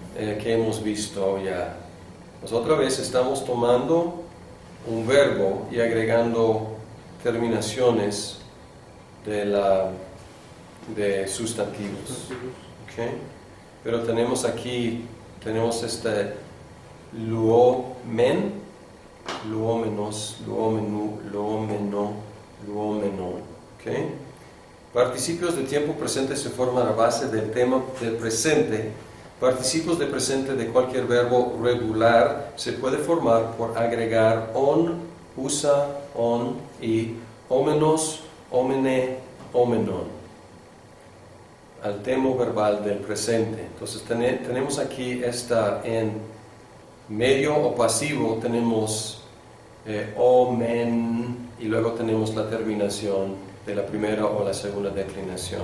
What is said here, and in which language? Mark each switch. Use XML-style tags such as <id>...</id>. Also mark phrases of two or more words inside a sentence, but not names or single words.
<es>que hemos visto ya. Pues otra vez estamos tomando un verbo y agregando terminaciones de sustantivos. ¿Okay? Pero tenemos aquí, este</es> <el>λυομεν, λυόμενος, λυομένου, λυομένῳ, λυόμενον.</el> <es>¿Okay? Participios de tiempo presente se forman a base del tema del presente. Participios de presente de cualquier verbo regular se puede formar por agregar</es> <el>-ων, -ουσα, -ον</el> <es>y</es> <el>-όμενος, -ομένη, -όμενον</el> <es>al tema verbal del presente. Entonces tenemos aquí en medio o pasivo tenemos omen y luego tenemos la terminación de la primera o la segunda declinación.</es>